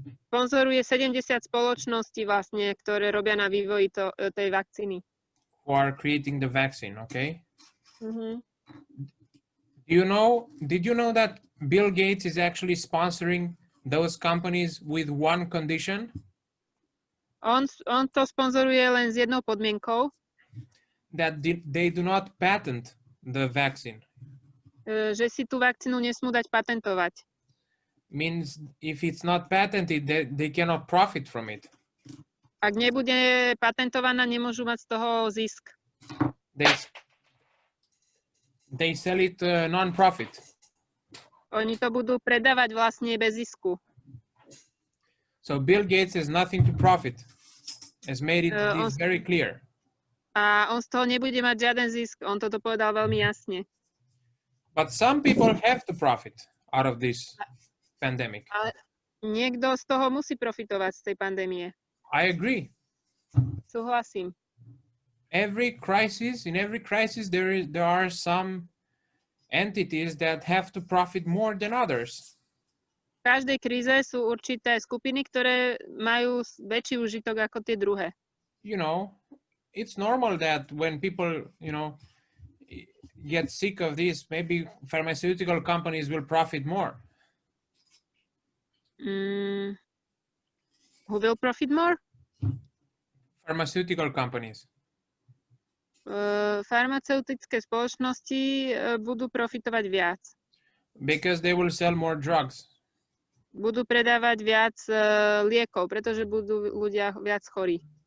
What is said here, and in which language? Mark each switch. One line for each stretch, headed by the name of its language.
Slovak: sponzoruje 70 spoločností vlastne, ktoré robia na vývoji tej vakcíny.
English: Who are creating the vaccine, okay? Mm-hmm. Did you know that Bill Gates is actually sponsoring those companies with one condition?
Slovak: On to sponzoruje len s jednou podmienkou,
English: that they do not patent the vaccine.
Slovak: že si tú vakcínu nesmú dať patentovať.
English: Means if it's not patented, they cannot profit from it.
Slovak: Ak nebude patentovaná, nemôžu mať z toho zisk.
English: They sell it non-profit.
Slovak: Oni to budú predávať vlastne bez zisku.
English: So Bill Gates has nothing to profit. Has made it this very clear.
Slovak: A on z toho nebude mať žiaden zisk. On toto povedal veľmi jasne.
English: But some people have to profit out of this pandemic.
Slovak: Ale niekto z toho musí profitovať z tej pandémie.
English: I agree.
Slovak: Súhlasím.
English: In every crisis, there are some entities that have to profit more than others.
Slovak: V každej kríze sú určité skupiny, ktoré majú väčší užitok ako tie druhé.
English: You know, it's normal that when people, get sick of this, maybe pharmaceutical companies will profit more. Who will profit more? Pharmaceutical companies.
Slovak: Farmaceutické spoločnosti budú profitovať viac.
English: Because they will sell more drugs.
Slovak: Budú predávať viac liekov, pretože budú ľudia viac chorí.